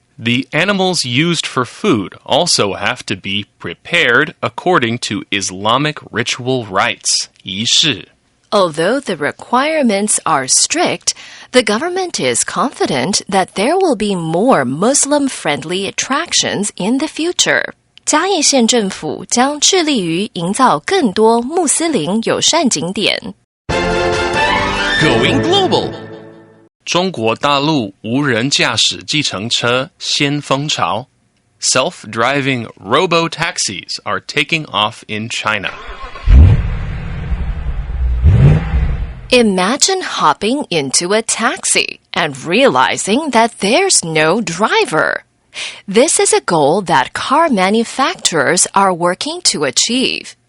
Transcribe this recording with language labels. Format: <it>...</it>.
<en>The animals used for food also have to be prepared according to Islamic ritual rites, 仪式. Although the requirements are strict, the government is confident that there will be more Muslim-friendly attractions in the future.</en> <zh>嘉义县政府将致力于营造更多穆斯林友善景点。</zh> <en>Going global.</en> <zh>中国大陆无人驾驶计程车先锋潮.</zh> <en>Self-driving robo-taxis are taking off in China. Imagine hopping into a taxi and realizing that there's no driver. This is a goal that car manufacturers are working to achieve.</en>